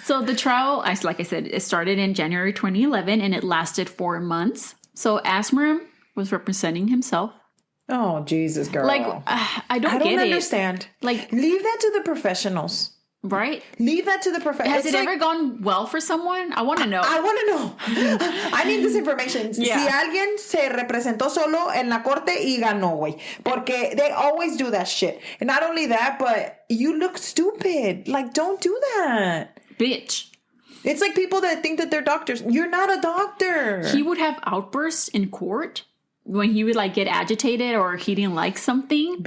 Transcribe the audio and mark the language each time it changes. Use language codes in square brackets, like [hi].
[en] So the trial, like I said, it started in January 2011 and it lasted 4 months. So Asmerom was representing himself. Oh, Jesus, girl. Like, I don't understand. Like, leave that to the professionals. Right? Leave that to the professionals. Has it ever gone well for someone? I want to know. I want to know. I need this information. Yeah. [es] Si alguien se representó solo en la corte y ganó, güey. Porque [en] they always do that shit. And not only that, but you look stupid. Like, don't do that. Bitch. It's like people that think that they're doctors. You're not a doctor. He would have outbursts in court when he would like get agitated or he didn't like something.